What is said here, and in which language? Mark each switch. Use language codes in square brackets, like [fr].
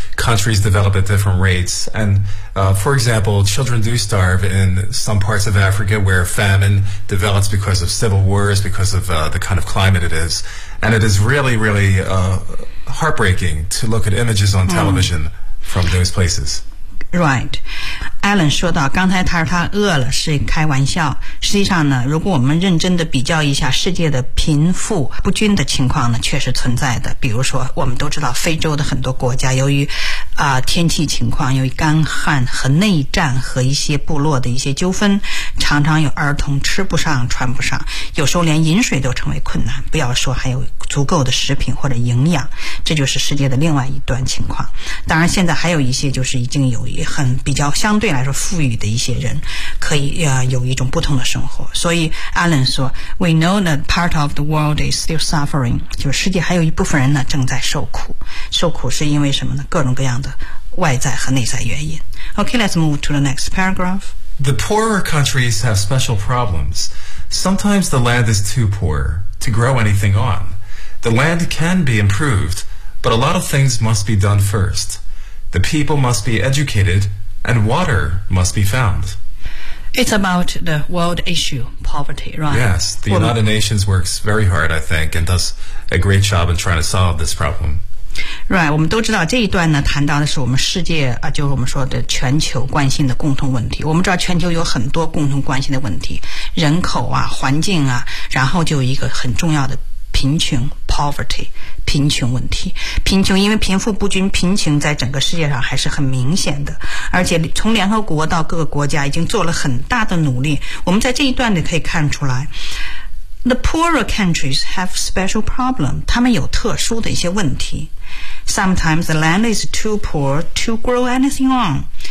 [en] Countries develop at different rates. And, for example, children do starve in some parts of Africa where famine develops because of civil wars, because of the kind of climate it is. And it is really, really heartbreaking to look at images on television from those places. Right. [zh] Alan 说到刚才他说他饿了是开玩笑，实际上呢，如果我们认真的比较一下世界的贫富不均的情况呢，确实存在的。比如说我们都知道非洲的很多国家由于天气情况，由于干旱和内战和一些部落的一些纠纷，常常有儿童吃不上穿不上，有时候连饮水都成为困难，不要说还有足够的食品或者营养。这就是世界的另外一段情况。当然现在还有一些就是已经有很比较相对来说富裕的一些人可以有一种不同的生活。所以 Alan 说 [en] We know that part of the world is still suffering， [zh] 就是世界还有一部分人呢正在受苦。受苦是因为什么呢？各种各样的外在和内在原因。 [en] OK, let's move to the next paragraph. The poorer countries have special problems. Sometimes the land is too poor to grow anything on. The land can be improved, but a lot of things must be done first. The people must be educated, and water must be found. It's about the world issue, poverty, right? Yes, the United Nations works very hard, I think, and does a great job in trying to solve this problem. [zh] Right, 我们都知道这一段呢谈到的是我们世界就是我们说的全球关心的共同问题。我们知道全球有很多共同关心的问题，人口啊，环境啊，然后就有一个很重要的贫穷 poverty， 贫穷问题。贫穷因为贫富不均，贫穷在整个世界上还是很明显的，而且从联合国到各个国家已经做了很大的努力。我们在这一段里可以看出来 [en] The poorer countries have special problems. [zh] 他们有特殊的一些问题。 [en] Sometimes the land is too poor to grow anything on.